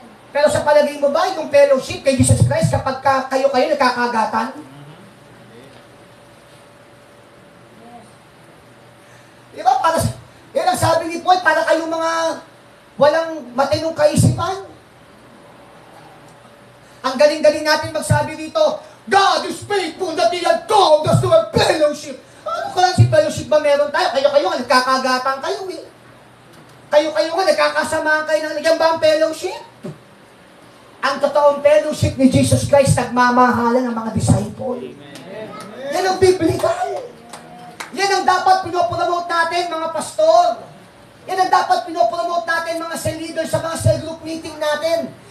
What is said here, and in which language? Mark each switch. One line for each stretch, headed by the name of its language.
Filipino: Pero sa palagay mo ba, yung fellowship kay Jesus Christ, kapag kayo nagkakagatan? Di ba? Yan ang sabi ni Paul, para kayong mga walang matinong kaisipan. Ang galing-galing natin magsabi dito,
English: God is faithful that He had called us to a fellowship.
Filipino: Ano ka lang si fellowship ba meron tayo? Kayo nga, nagkakagatan kayo eh. Kayo nga, nagkakasamahan kayo ng yan ba ang fellowship? Ang totoong fellowship ni Jesus Christ, nagmamahalan ng mga disciple. Yan ang biblical. Yan ang dapat pinopromote natin, mga pastor. Yan ang dapat pinopromote natin, mga cell leaders, sa mga cell group meeting natin.